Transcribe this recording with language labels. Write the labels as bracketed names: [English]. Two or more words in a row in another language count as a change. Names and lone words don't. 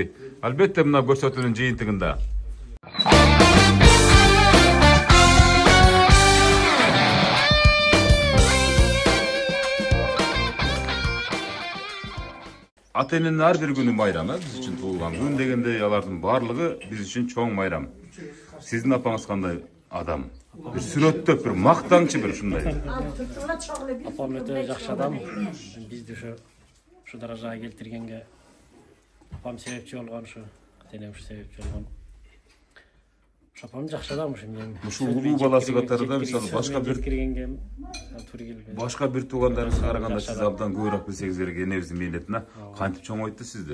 [Kyrgyz] Албетте мына көрсөтүүнүн жыйынтыгында. Ата-эненин ар бир күнү майрам, биз үчүн туулган күн дегенде алардын баардыгы биз үчүн чоң майрам. Сиздин апаңыз кандай адам? Bir сүрөттөп, bir мактаңчы bir ушундай. Апам өтө жакшы адам. Бизди ошо даражага келтиргенге апам себепчи болгон, ошо атенем себепчи болгон. Апам жакшы адам ошо мен. Ушул улуу баласы катарында мисалы башка бир туугандарыңызга караганда сиз абдан көбүрөөк билсеңиз керек энебиздин мээнетине кантип чоңойтты сизди?